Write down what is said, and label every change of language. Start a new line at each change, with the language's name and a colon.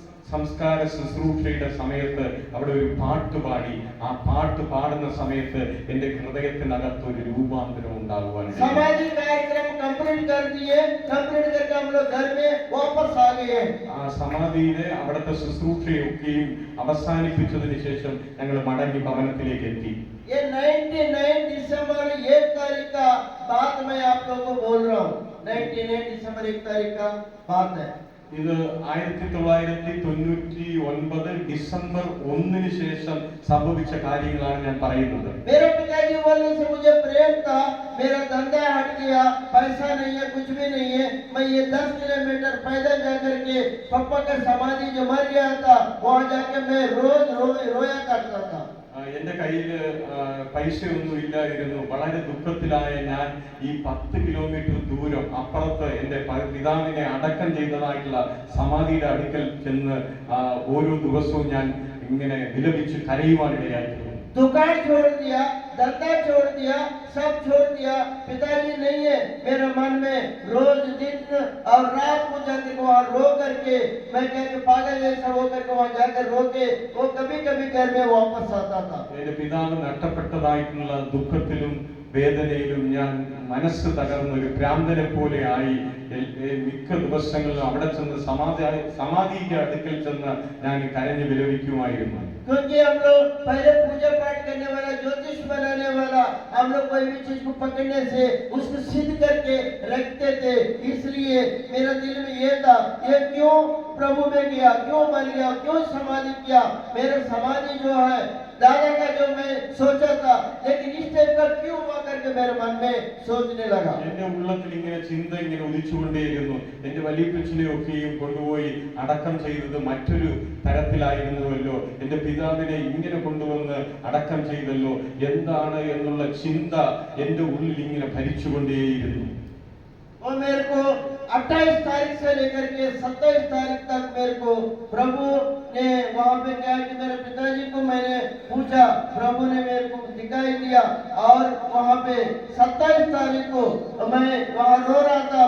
Malayalam: സംസ്കാര ശുശ്രൂഷയുടെ സമയത്ത് അവിടെ ഒരു പാട്ട് പാടി, ആ പാട്ട് പാടുന്ന സമയത്ത് എന്റെ ഹൃദയത്തിനകത്ത് ഒരു രൂപാന്തരം ഉണ്ടാകുവാൻ.
Hindi: समाधि कार्यक्रम कंप्लीट कर दिए, कंप्लीट करके हम लोग घर में वापस आ गए।
Malayalam: ആ സമാധിയിലെ അവിടുത്തെ ശുശ്രൂഷയൊക്കെയും അവസാനിപ്പിച്ചതിന് ശേഷം ഞങ്ങൾ മടങ്ങി ഭവനത്തിലേക്ക് എത്തി.
Hindi: ये 99 दिसंबर 1 तारीख का बात मैं आप लोगों को बोल रहा हूँ। 99 दिसंबर 1 तारीख का बात है।
Malayalam: ഇത് 1999 ഡിസംബർ 1 ശേഷം സംഭവിച്ച കാര്യങ്ങളാണ് ഞാൻ പറയുന്നത്.
Hindi: मेरे पिताजी बोलने से मुझे प्रेम था, मेरा धंधा हट गया, पैसा नहीं है, कुछ भी नहीं है। मैं ये 10 किलोमीटर पैदल जाकर के पापा का समाधि जो मर गया था वहाँ जाके मैं रोज रोया करता था।
Malayalam: എന്റെ കയ്യിൽ പൈസയൊന്നും ഇല്ലായിരുന്നു. വളരെ ദുഃഖത്തിലായ ഞാൻ ഈ 10 കിലോമീറ്റർ ദൂരം അപ്പുറത്ത് എന്റെ പിതാവിനെ അടക്കം ചെയ്തതായിട്ടുള്ള സമാധിയുടെ അടുക്കൽ ചെന്ന് ഓരോ ദിവസവും ഞാൻ ഇങ്ങനെ വിലപിച്ച് കരയുവാനിടയായിരുന്നു.
Hindi: दुकान छोड़ दिया, धंधा छोड़ दिया, सब छोड़ दिया। पिताजी नहीं है मेरे मन में, रोज दिन और रात को जाकर वहाँ रो करके मैं क्या पागल जैसा हो करके वहाँ जाकर रो के वो कभी कभी घर में वापस आता था।
Malayalam: എന്റെ പിതാവ് നഷ്ടപ്പെട്ടതായിട്ടുള്ള ദുഃഖത്തിലും വേദനയിലും ഞാൻ മനസ്സ് തകർന്ന ഒരു ഭ്രാന്തനെ പോലെ ആയി മിക്ക ദിവസങ്ങളിലും അവിടെ ചെന്ന് സമാധിയുടെ അടുക്കൽ ചെന്ന് ഞാൻ കരഞ്ഞു വിലപിക്കുമായിരുന്നു.
Hindi: क्योंकि हम लोग पहले पूजा पाठ करने वाला, ज्योतिष बनाने वाला, हम लोग कोई भी चीज को पकड़ने से उसको सिद्ध करके रखते थे। इसलिए मेरा दिल में ये था, ये क्यों प्रभु में गया, क्यों मर गया, क्यों समाधि किया। मेरा समाधि जो है दादा का जो मैं सोचा था, लेकिन इस टाइप का क्यों हुआ करके मेरे मन में सोचने लगा।
Malayalam: എന്റെ ഉള്ളത്തിൽ ഇങ്ങനെ ചിന്ത ഇങ്ങനെ ഉദിച്ചുകൊണ്ടേയിരുന്നു. എന്റെ വലിയപ്പച്ചനെയൊക്കെയും കൊണ്ടുപോയി അടക്കം ചെയ്തത് മറ്റൊരു തരത്തിലായിരുന്നുവല്ലോ, എന്റെ പിതാവിനെ ഇങ്ങനെ കൊണ്ടുവന്ന് അടക്കം ചെയ്തല്ലോ, എന്താണ് എന്നുള്ള ചിന്ത എന്റെ ഉള്ളിൽ ഇങ്ങനെ ഭരിച്ചുകൊണ്ടേയിരുന്നു.
Hindi: और मेरे को 28 तारीख से लेकर के 27 तारीख तक मेरे को प्रभु ने वहाँ पे क्या कि मेरे पिताजी को मैंने पूछा, प्रभु ने मेरे को दिखाई दिया और वहाँ पे 27 तारीख को मैं वहाँ रो रहा था।